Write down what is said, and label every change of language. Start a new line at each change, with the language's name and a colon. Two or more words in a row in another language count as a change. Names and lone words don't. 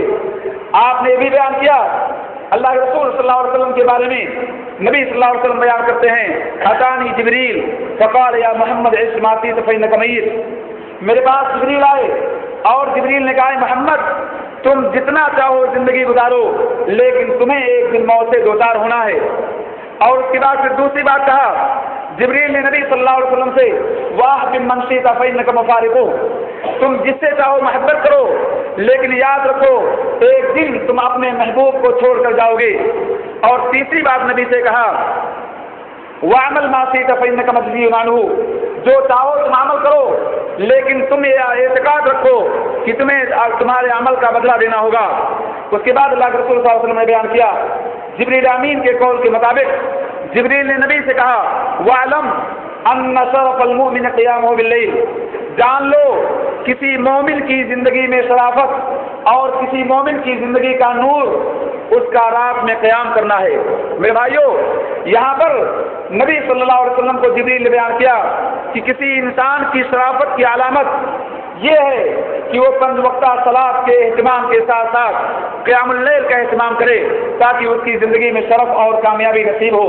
Hindi: आपने भी बयान किया अल्लाह के रसूल
Arabic: صلى الله عليه وسلم
Hindi: के बारे में, नबी
Arabic: صلى الله عليه وسلم
Hindi: बयान करते हैं
Arabic: أتاني جبريل فقال يا محمد عش ما شئت فإنك ميت.
Hindi: मेरे पास जिब्रील आए और जिब्रील ने कहा मोहम्मद तुम जितना चाहो ज़िंदगी गुजारो, लेकिन तुम्हें एक दिन मौत से दोचार होना है। और उसके बाद फिर दूसरी बात कहा, जिब्रील ने नबी
Arabic: صلى الله عليه وسلم
Hindi: से
Arabic: وأحبب من شئت فإنك مفارقه,
Hindi: तुम जिससे चाहो मोहब्बत करो, लेकिन याद रखो एक दिन तुम अपने महबूब को छोड़ कर जाओगे। और तीसरी बात नबी से कहा
Arabic: واعمل ما شئت فإنك مجزي عنه,
Hindi: जो चाहो तुम अमल करो, लेकिन तुम ये एतकाद रखो कि तुम्हें तुम्हारे अमल का बदला देना होगा। उसके बाद अल्लाह के रसूल
Arabic: صلى الله عليه وسلم
Hindi: ने बयान किया जिब्रील अमीन के कौल के मुताबिक, जिब्रील ने नबी से कहा
Arabic: واعلم أن شرف المؤمن قيامه بالليل,
Hindi: जान लो किसी मोमिन की ज़िंदगी में शराफत और किसी मोमिन की ज़िंदगी का नूर उसका रात में क़याम करना है। मेरे भाइयों, यहाँ पर नबी
Arabic: صلى الله عليه وسلم
Hindi: को जिब्रील ने बयान किया कि किसी इंसान की शराफत की अलामत ये है कि वो पंज वक्ता सलात के एहतमाम के साथ साथ
Arabic: قيام الليل
Hindi: का एहतमाम करे ताकि उसकी ज़िंदगी में शरफ और कामयाबी नसीब हो।